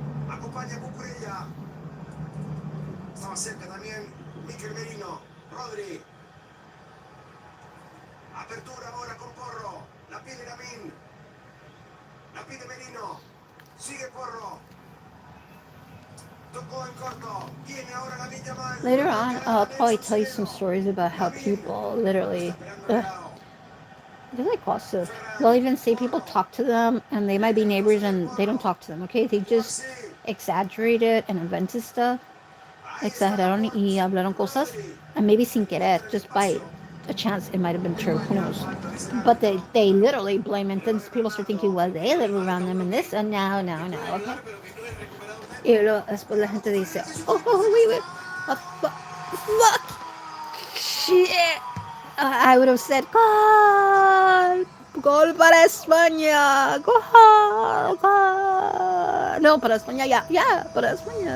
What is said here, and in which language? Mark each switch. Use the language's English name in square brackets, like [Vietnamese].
[Spanish] Acompaña a Cucurella. Estaba cerca también Mikel Merino. Rodri. Apertura ahora con Porro. La pide Lamin. La pide Merino. Sigue Porro. Tocó en corto. Tiene ahora la milla mal. [English] Later on, I'll probably tell you some stories about how people literally, like also, they'll even say people talk to them and they might be neighbors and they don't talk to them, okay? They just exaggerate it and invented stuff. [Spanish] Exageraron y hablaron cosas, [English] and maybe [Spanish] sin querer, [English] just by a chance, it might have been true. Who knows? But they literally blame it. Then people start thinking, well, they live around them and this, and no, no, no, okay? [Spanish] Y luego, después la gente dice, [English] wait, fuck, shit. I would have said, [Spanish] gol para España, gol. No, para España, [English] yeah, [Spanish] para España.